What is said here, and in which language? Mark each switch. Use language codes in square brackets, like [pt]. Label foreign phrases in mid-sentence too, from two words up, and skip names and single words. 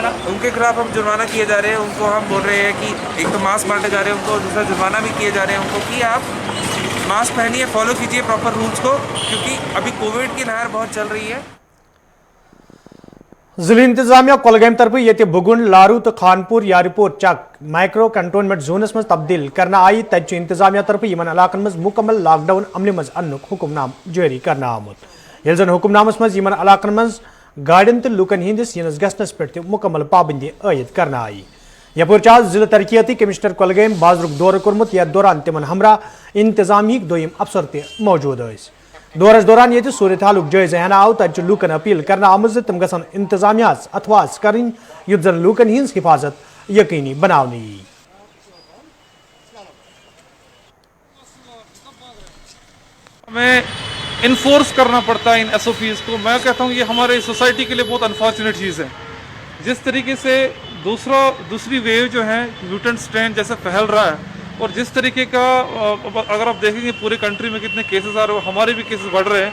[ur] ان کے خلاف ہم جرمانہ کیے جا رہے ہیں. ان کو ہم بول رہے ہیں کہ ایک تو ماسک بانٹے جا رہے ہیں ان کو، دوسرا جرمانہ بھی کیے جا رہے ہیں ان کو کہ آپ ماسک پہنیے، فالو کیجیے [en] proper rules [ur] کو، کیونکہ ابھی کووڈ کی لہر بہت چل رہی ہے. [ks] ضلع انتظامیہ کولگام طرف یہ بگن، لارو تو خانپور یارپور چک [en] micro containment zones [ks] مز تبدیل کرنا آئی. تتہ انتظامیہ طرف یمن علاقن مز مکمل [en] lock down [ks] عمل مز انک حکم نام جاری کرنا آمت. یل زن حکم نامس مز یمن علاقن مز گاڑین تو لوکن ہندس ینس گھنس پہ مکمل پابندی عائد کرنا آئی. یپور ضلع ترقیاتی کمشنر کولگام بازرک دورہ کورمت، یتھ دوران تمن ہمراہ انتظامیہ دویم افسر تہ موجود ٲسۍ. دورس دوران یہ صورتحال جائزہ ہینہ آو. تتہ لوکن اپیل کرنا آمت تم گھن انتظامیہ اتھواس کریں یت زن لوکن ہز حفاظت یقینی بنانے یی. [ur] ہمیں انفورس کرنا پڑتا ہے ان ایس او پیز کو. میں کہتا ہوں یہ ہمارے سوسائٹی کے لیے بہت انفارچونیٹ چیز ہے. جس طریقے سے دوسری ویو جو ہے [en] mutant strain [ur] جیسے پھیل رہا ہے، اور جس طریقے کا اگر آپ دیکھیں گے پورے کنٹری میں کتنے کیسز آ رہے ہیں، ہمارے بھی کیسز بڑھ رہے ہیں.